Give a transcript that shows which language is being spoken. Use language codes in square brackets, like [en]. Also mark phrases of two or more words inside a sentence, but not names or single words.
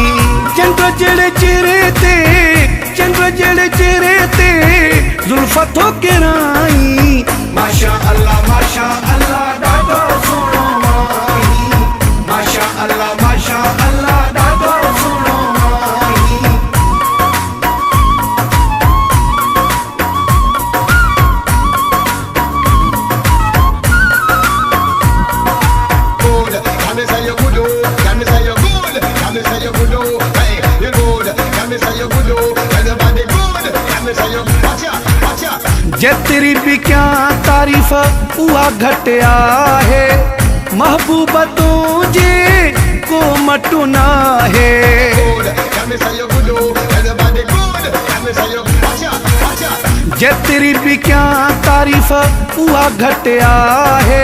[sd] चंद्र जहिड़े चेहरे ते ज़ुल्फ़ थो किराई। [ar] ما شاء الله [sd] ॾाढो सुहिणो आहीं। [ar] ما شاء الله [sd] ॾाढो सुहिणो आहीं। [en] Good, can me say you good, can me say you good, can me say you good, hey, you good, can me say you good, everybody good, can me say you, watcha. [sd] जेतिरी बि कयां तारीफ़ उहा घटि आहे। महबूब तुंहिंजे को मटु न आहे। जेतिरी बि कयां तारीफ़ उहा घटि आहे।